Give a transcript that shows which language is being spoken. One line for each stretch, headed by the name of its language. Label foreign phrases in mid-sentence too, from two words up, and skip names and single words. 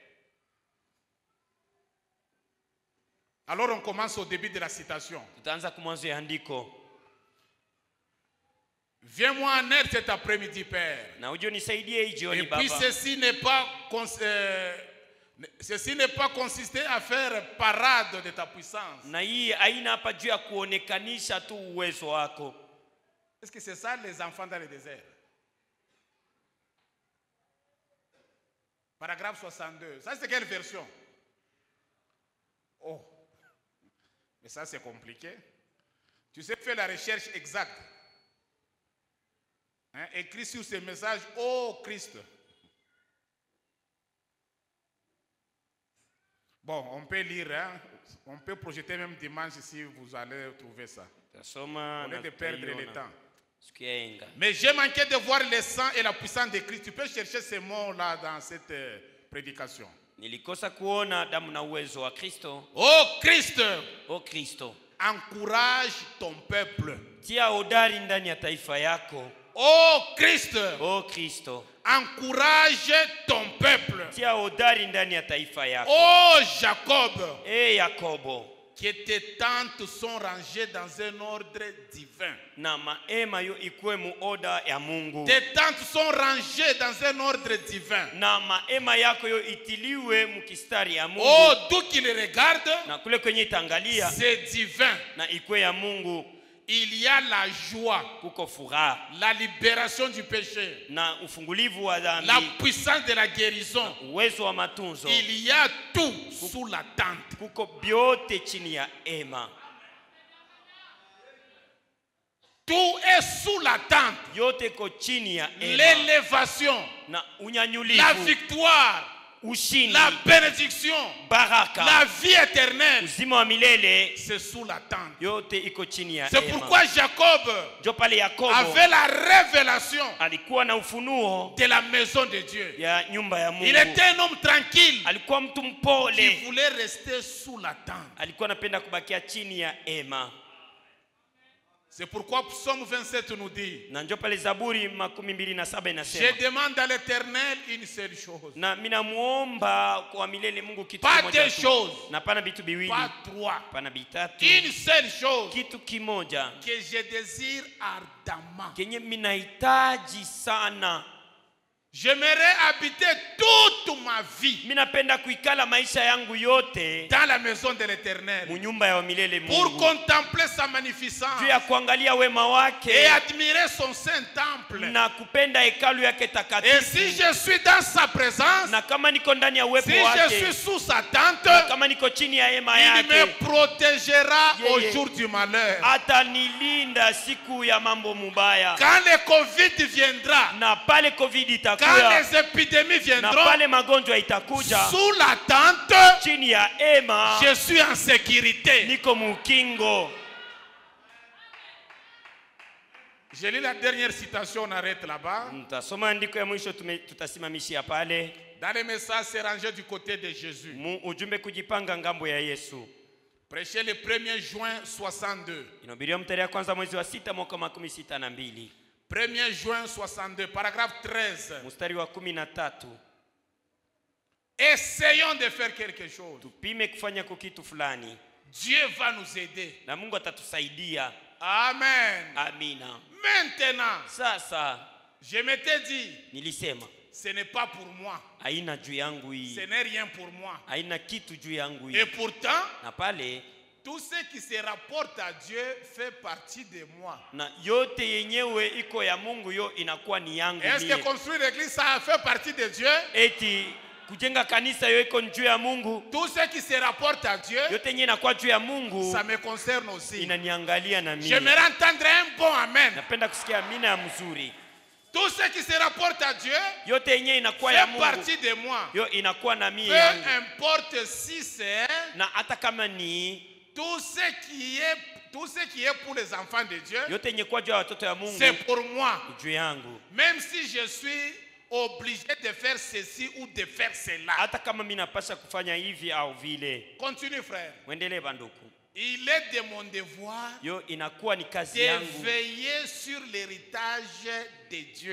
French: Alors on commence au début de la citation.
Swahili: Tutaanza kumwanzo ya andiko.
French: Viens-moi en aide cet après-midi, Père.
Swahili: Na uje unisaidie hii jioni
French: Et
Swahili: Baba.
French: puis ceci n'est pas consisté à faire parade de ta puissance.
Swahili: Na hii haina hapa juu ya kuonekanisha tu uwezo wako.
French: Est-ce que c'est ça les enfants dans le désert? Paragraphe 62. Ça c'est quelle version? Oh. Mais ça c'est compliqué. Tu sais faire la recherche exacte. Hein? Écris sur ces messages, oh Christ. Bon, on peut lire, hein? On peut projeter même dimanche si vous allez trouver ça. Au lieu de perdre le temps. Mais j'ai manqué de voir le sang et la puissance de Christ. Tu peux chercher ces mots-là dans cette prédication.
Swahili: Nilikosa kuona damu na uwezo wa Kristo.
French: Oh Christ!
Swahili: Oh Kristo.
French: Encourage ton peuple.
Swahili: Tia hodari ndani ya taifa yako.
French: Oh Christ!
Swahili: Oh Kristo.
French: Encourage ton peuple.
Swahili: Tia hodari ndani ya taifa yako.
French: Oh Jacob!
Swahili: Yakobo.
French: Que tes tentes sont rangées dans un ordre divin.
Swahili: Na maema yo ikuwe mu oda ya Mungu.
French: Tes tentes sont rangées dans un ordre divin.
Swahili: Na maema yako yo itiliwe mukistari ya Mungu.
French: Oh, d'où qu'il regarde,
Swahili: na kule kwenye itangalia,
French: c'est divin.
Swahili: Na ikuwe ya Mungu.
French: Il y a la joie,
Swahili: kuko furaha,
French: la libération du péché,
Swahili: na ufungulivu wa dhambi,
French: la puissance de la guérison.
Swahili: Uwezo wa matunzo.
French: Il y a tout sous la tente.
Swahili: Kuko byote chini ya ema.
French: Tout est sous la tente.
Swahili: Yote ko chini ya ema.
French: L'élévation,
Swahili: na unyanyulivu,
French: la victoire,
Swahili: ushindi,
French: la bénédiction,
Swahili: baraka,
French: la vie éternelle,
Swahili: uzima wa milele,
French: c'est sous la tente.
Swahili: yote iko chini ya
French: C'est
Swahili: ema.
French: pourquoi Jacob avait la révélation
Swahili: alikuwa na ufunuo
French: de la maison de Dieu.
Swahili: ya nyumba ya Mungu.
French: Il était un homme tranquille
Swahili: alikuwa mtu mpole,
French: qui voulait rester sous la tente.
Swahili: alikuwa anapenda kubakia chini ya ema.
French: C'est pourquoi Psaume 27 nous dit,
Swahili: na ndio pale Zaburi 27 inasema,
French: je demande à l'Éternel une seule chose.
Swahili: na mina muomba kwa milele Mungu kitu
French: Pas
Swahili: kimoja
French: deux
Swahili: tu.
French: choses,
Swahili: na pana vitu biwili,
French: pas trois,
Swahili: pana bitatu,
French: une seule chose
Swahili: kitu kimoja
French: que je désire ardemment.
Swahili: kenye minahitaji sana.
French: J'aimerais habiter toute ma vie
Swahili: Minapenda kuikala maisha yangu yote
French: dans la maison de l'Éternel
Swahili: munyumba ya milele Mungu,
French: pour contempler sa magnificence
Swahili: juu ya kuangalia wema wake
French: et admirer son saint temple.
Swahili: na kupenda hekalu yake
French: Et
Swahili: takatifu.
French: si je suis dans sa présence,
Swahili: na kama niko ndani ya uwepo
French: si je
Swahili: wake,
French: suis sous sa tente,
Swahili: na kama niko chini ya hema
French: il me
Swahili: yake,
French: protégera au
Swahili: Yeye.
French: jour du malheur.
Swahili: atanilinda siku ya mambo mubaya.
French: Quand le Covid viendra,
Swahili: na pale COVID
French: quand
Swahili: itakuja,
French: les épidémies
Swahili: na
French: viendront,
Swahili: pale magonjwa itakuja,
French: sous la tente,
Swahili: chini ya hema
French: je suis en sécurité.
Swahili: niko mukingo.
French: Je lis la dernière citation, on arrête là-bas.
Swahili: Mtasoma andiko ya mwisho tutasimamishia pale.
French: Dans les messages, c'est rangé du côté de Jésus.
Swahili: Ujumbe kujipanga ngambo ya Yesu.
French: Prêché le 1er juin 62.
Swahili: Inahubiriwa mtarehe kwanza mwezi wa 6 mwaka 62.
French: 1er juin 62, paragraphe 13.
Swahili: Mstari wa 13.
French: Essayons de faire quelque chose.
Swahili: Tupime kufanya kitu fulani.
French: Dieu va nous aider.
Swahili: Na Mungu atatusaidia.
French: Amen.
Swahili: Amina.
French: Maintenant,
Swahili: Sasa
French: je m'étais dit,
Swahili: nilisema
French: ce n'est pas pour moi.
Swahili: haina juu yangu hii.
French: Ce n'est rien pour moi.
Swahili: Haina kitu juu yangu hii.
French: Et pourtant,
Swahili: Na pale
French: tout ce qui se rapporte à Dieu fait partie de moi.
Swahili: na yote yenyewe iko ya Mungu yo inakuwa ni yangu
French: Est-ce que
Swahili: mie.
French: construire l'église, ça fait partie de Dieu?
Swahili: Eti kujenga kanisa yo iko juu ya Mungu.
French: Tout ce qui se rapporte à Dieu,
Swahili: Yote yenye inakuwa juu ya Mungu
French: ça me concerne aussi.
Swahili: inaniangalia na mimi.
French: J'aimerais entendre un bon amen.
Swahili: Napenda kusikia amina ya mzuri.
French: Tout ce qui se rapporte à Dieu
Swahili: Yote yenye inakuwa ya
French: fait
Swahili: Mungu
French: partie de moi.
Swahili: yo inakuwa na mimi
French: Peu
Swahili: yangu.
French: importe si c'est
Swahili: Na hata kama ni
French: tout ce qui est pour les enfants de Dieu,
Swahili: yote yenye kwa juu ya watoto ya Mungu
French: c'est pour moi.
Swahili: juu yangu.
French: Même si je suis obligé de faire ceci ou de faire cela.
Swahili: Hata kama mimi napasha kufanya hivi au vile.
French: Continue frère.
Swahili: Muendelee banduku.
French: Il est de mon devoir
Swahili: Yo inakuwa ni kazi
French: de
Swahili: yangu
French: veiller sur l'héritage de Dieu.